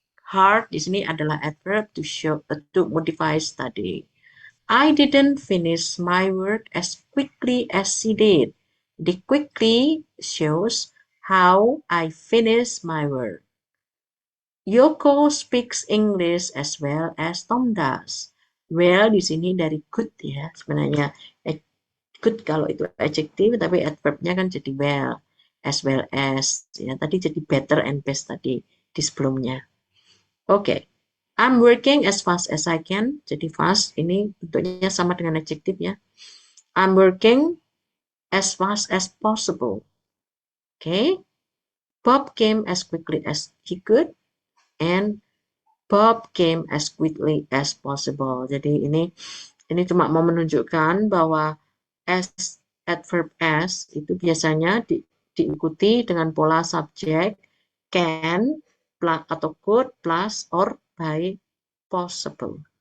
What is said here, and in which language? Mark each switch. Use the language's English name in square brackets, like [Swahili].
[English] Hard [Indonesian] di sini adalah [English] adverb to modify study. I didn't finish my work as quickly as she did. The quickly shows how I finish my work. Yoko speaks English as well as Tom does. [Indonesian] Well di sini dari good ya sebenarnya. Good kalau itu adjective tapi adverbnya kan jadi well as ya tadi jadi better and best tadi di sebelumnya. Oke. [English] I'm working as fast as I can. [Indonesian] Jadi fast ini bentuknya sama dengan adjective ya. [English] I'm working as fast as possible. Okay. Bob came as quickly as he could and Bob came as quickly as possible. [Indonesian] Jadi ini cuma mau menunjukkan bahwa as adverb as itu biasanya diikuti dengan pola subjek can atau could plus or by possible.